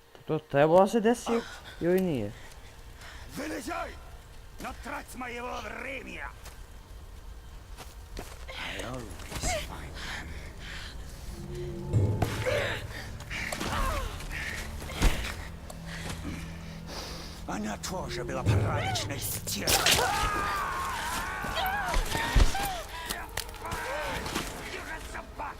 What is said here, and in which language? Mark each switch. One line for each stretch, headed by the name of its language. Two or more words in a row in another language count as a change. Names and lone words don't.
Serbian: To trebalo se desi ili nije?
Russian: Вылезай! Но трать моего времени!
English: I always find them.
Russian: Она тоже была порядочной стервой. Собака!